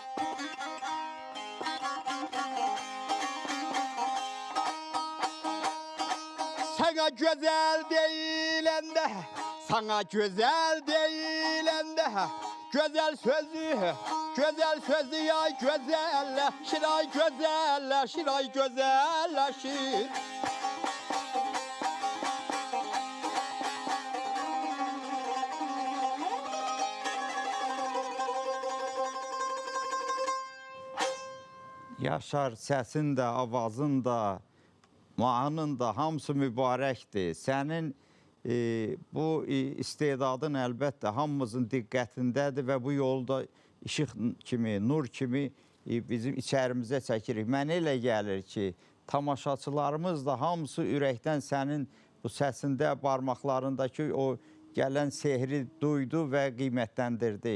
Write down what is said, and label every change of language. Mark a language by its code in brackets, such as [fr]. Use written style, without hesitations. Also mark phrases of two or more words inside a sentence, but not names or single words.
[tr] Sana güzel değilende, sana güzel değilende, güzel sözü, güzel sözü ya güzelleşir, ay güzelleşir, ay güzelleşir. [az] Yaşar, səsin də, avazın da, mahnın da hamısı mübarəkdir. Sənin bu istedadın əlbəttə hamımızın diqqətindədir və bu yolda işıq kimi, nur kimi bizim içərimizə çəkirik. Mənə elə gəlir ki, tamaşaçılarımız da hamısı ürəkdən sənin bu səsində, barmaqlarındakı o gələn sehri duydu və qiymətləndirdi.